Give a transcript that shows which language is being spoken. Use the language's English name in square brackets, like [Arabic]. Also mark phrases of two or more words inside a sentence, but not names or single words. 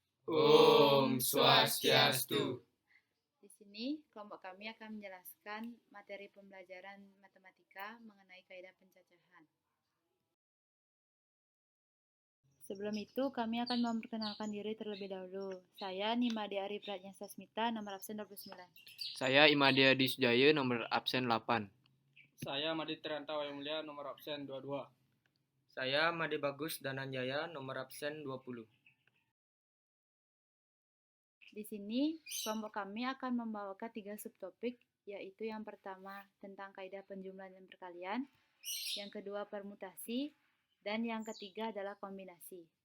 [Indonesian] Om Swastiastu. Di sini, kelompok kami akan menjelaskan materi pembelajaran matematika mengenai kaidah pencacahan. Sebelum itu, kami akan memperkenalkan diri terlebih dahulu. Saya Nimade Ari Pratnyasasmita, nomor absen 29. Saya Imadi Adi Sujaya, nomor absen 8. Saya Madi Trianta Wayumulya, nomor absen 22. Saya Made Bagus Dananjaya, nomor absen 20. Di sini, kelompok kami akan membawakan 3 subtopik, yaitu yang pertama tentang kaidah penjumlahan dan perkalian, yang kedua permutasi, dan yang ketiga adalah kombinasi.